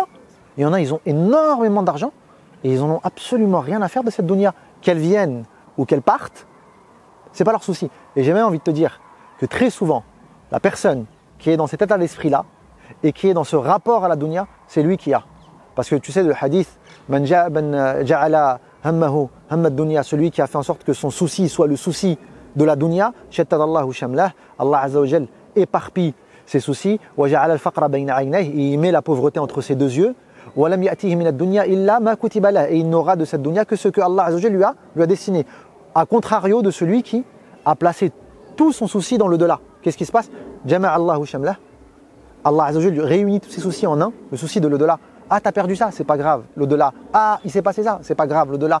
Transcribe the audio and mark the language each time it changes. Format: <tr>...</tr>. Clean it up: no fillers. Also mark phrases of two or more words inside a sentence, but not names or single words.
<fr>Il y en a, ils ont énormément d'argent et ils n'en ont absolument rien à faire de cette dunya. Qu'elle vienne ou qu'elle parte, c'est pas leur souci. Et j'ai même envie de te dire que très souvent, la personne qui est dans cet état d'esprit-là et qui est dans ce rapport à la dunya, c'est lui qui a. Parce que tu sais le hadith,</fr> <ar>من جعل همه هم الدنيا,</ar> <fr>celui qui a fait en sorte que son souci soit le souci de la dunya,</fr> <ar>شتت الله شمله,</ar> <fr>Allah</fr> <ar>عز وجل</ar> <fr>éparpille ses soucis,</fr> <ar>وجعل الفقر بين عينيه,</ar> <fr>il met la pauvreté entre ses deux yeux,</fr> <ar>ولم يأته من الدنيا إلا ما كتب له,</ar> <fr>et il n'aura de cette dunya que ce que Allah</fr> <ar>عز وجل</ar> <fr>lui a destiné. A contrario de celui qui a placé tout son souci dans le delà. Qu'est-ce qui se passe?</fr> <ar>جمع الله شمله,</ar> <fr>Allah</fr> <ar>عز وجل</ar> <fr>réunit tous ses soucis en un, le souci de l'au-delà. Ah, t'as perdu ça, c'est pas grave, l'au-delà. Ah, il s'est passé ça, c'est pas grave, l'au-delà.</fr>